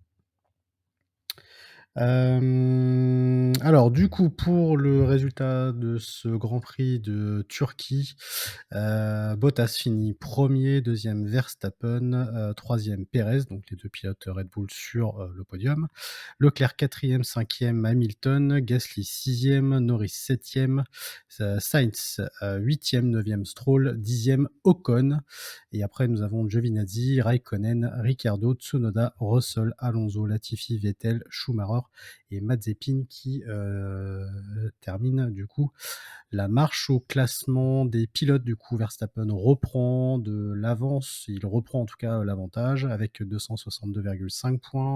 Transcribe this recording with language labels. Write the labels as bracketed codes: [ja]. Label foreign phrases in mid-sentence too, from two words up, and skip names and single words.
[fr] Alors du coup, pour le résultat de ce Grand Prix de Turquie, Bottas finit 1er, 2e Verstappen, 3e Pérez, donc les 2 pilotes Red Bull sur, le podium. Leclerc 4e, 5e Hamilton, Gasly 6e, Norris 7e, Sainz, 8e, 9e Stroll, 10e Ocon. Et après nous avons Giovinazzi, Raikkonen, Ricciardo, Tsunoda, Russell, Alonso, Latifi, Vettel, Schumacher et Mazepin qui termine du coup la marche au classement des pilotes. Du coup, Verstappen reprend de l'avance, il reprend en tout cas l'avantage avec 262,5 points.